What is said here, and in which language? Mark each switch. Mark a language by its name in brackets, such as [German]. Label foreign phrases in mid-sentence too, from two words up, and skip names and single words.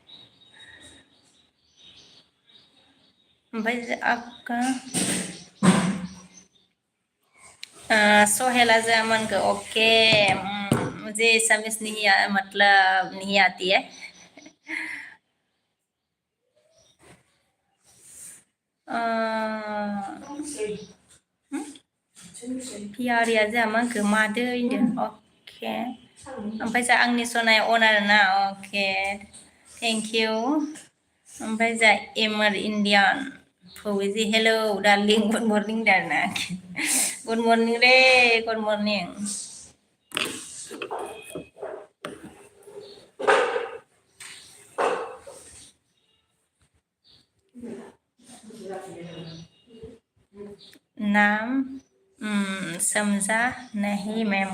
[Hindi] भाई आपका सोहेला जामन का ओके। मुझे समझ नहीं मतलब नहीं आती है। [Bodo] पियारिया जामन का मादो होनदों। ओके, ओमफ्राय जा आंनि सनाया अन आरोना। [English] okay, thank you. [Bodo] ओमफ्राय जा एमआर इण्डियान फौजी [English] hello darling, good morning [Bodo] दारना। [English] good morning re, good morning. [Hindi] नाम समझा नहीं मैम।